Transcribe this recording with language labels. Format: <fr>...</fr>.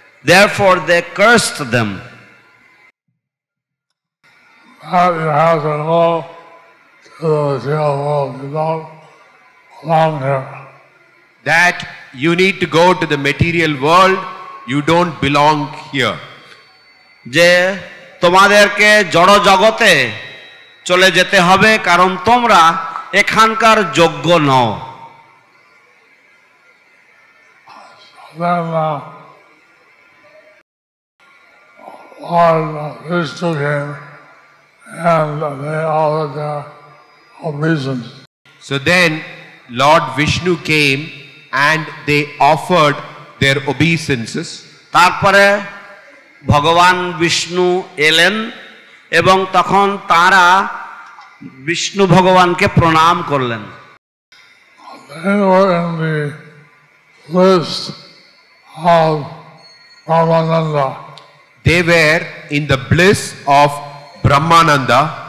<en>Therefore they cursed them. That you have to go to the material world. You don't belong here. That you need to go to the material world, you don't belong here.</en> <bn>যে তোমাদেরকে জড় জগতে চলে যেতে হবে কারণ তোমরা এখানকার যোগ্য নও।</bn> <en>Then Lord Vishnu came and they all had their obeisance. So then Lord Vishnu came and they offered their obeisances.</en> <bn>তারপরে ভগবান বিষ্ণু এলেন এবং তখন তারা বিষ্ণু ভগবানকে প্রণাম করলেন।</bn> <en>They were in the list of Brahmananda. They were in the bliss of Brahmananda.</en>